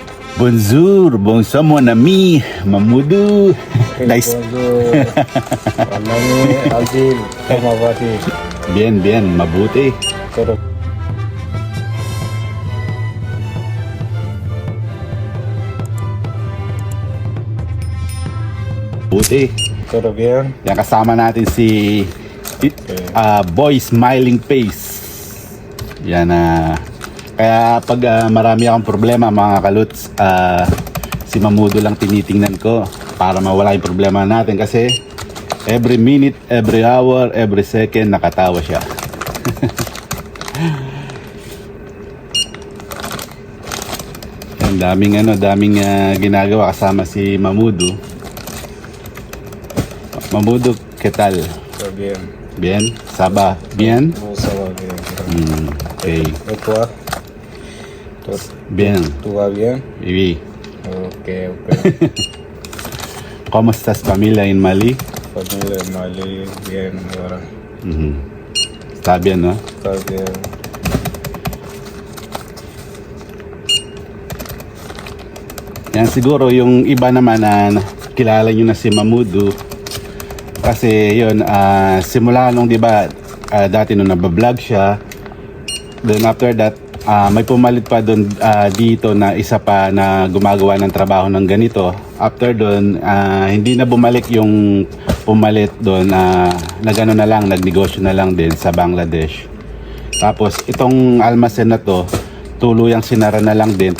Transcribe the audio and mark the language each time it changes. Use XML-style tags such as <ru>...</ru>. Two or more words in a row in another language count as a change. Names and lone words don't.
<fr>Bonjour, bonsoir mon ami, Mamoudou.</fr> <en>Nice.</en> <fr>Bonjour. Nami Alvin, comment vas-tu? Bien, bien,</fr> <tl>mabuti.</tl> <es>Todo,</es> <tl>Mabuti.</tl> <es>todo bien?</es> <tl>Yan kasama natin si Boy Smiling Face. Yan kaya pag marami akong problema mga kaluts, si Mamudo lang tinitingnan ko para mawala yung problema natin kasi</tl> <en>every minute, every hour, every second</en> <tl>nakatawa siya. Yan, daming ginagawa kasama si Mamudo. Mamudo,</tl> <es>¿qué tal? Todo bien.</es> <fr>Bien? Saba? Bien? Ça va bien.</fr> <en>Okay.</en> <fr>Et toi? Tout, Bien. tout va bien? Oui.</fr> <en>Ok, ok.</en> <es>¿Cómo estás familia en Mali? Familia Mali, bien ahora. Está bien, no? Está bien.</es> <tl>Yan siguro yung iba naman na kilala nyo na si Mamudo. Kasi yun, simula nung di ba, dati nung nabablog siya.</tl> <en>Then after that,</en> <tl>may pumalit pa doon dito na isa pa na gumagawa ng trabaho ng ganito. After doon, hindi na bumalik yung pumalit doon na gano'n na lang, nagnegosyo na lang din sa Bangladesh. Tapos itong almasen na to, tuluyang sinara na lang din.</tl>